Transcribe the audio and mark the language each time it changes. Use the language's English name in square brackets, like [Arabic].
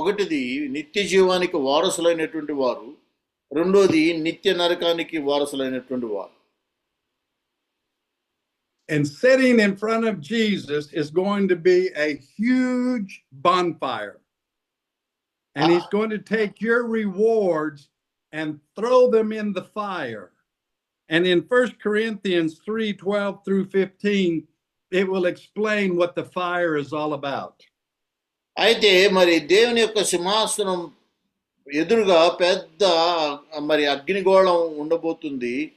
[Telugu] ఒకటిది నిత్య జీవానికి వారసులైనటువంటి వారు, రెండోది నిత్య నరకానికి వారసులైనటువంటి వారు. [English] And sitting in front of Jesus is going to be a huge bonfire. And He's going to take your rewards and throw them in the fire. And in 1 Corinthians 3:12 through 15, it will explain what the fire is all about. [Telugu] అయితే మరి దేవుని యొక్క సింహాసనం ఎదురుగా పెద్ద మరి అగ్నిగోళం ఉండబోతుంది.